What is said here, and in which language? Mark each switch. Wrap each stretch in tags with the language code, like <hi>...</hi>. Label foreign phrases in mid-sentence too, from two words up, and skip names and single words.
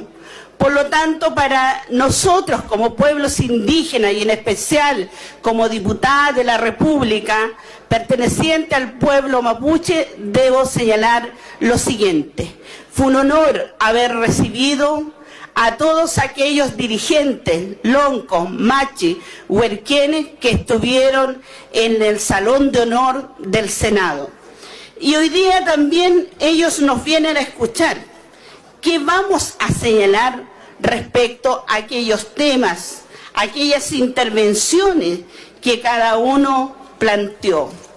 <es>Por lo tanto, para nosotros como pueblos indígenas y en especial como diputada de la República perteneciente al pueblo mapuche, debo señalar lo siguiente. Fue un honor haber recibido a todos aquellos dirigentes, loncos, machi, huerquienes que estuvieron en el Salón de Honor del Senado. Y hoy día también ellos nos vienen a escuchar. ¿Qué vamos a señalar respecto a aquellos temas, aquellas intervenciones que cada uno planteó?</es>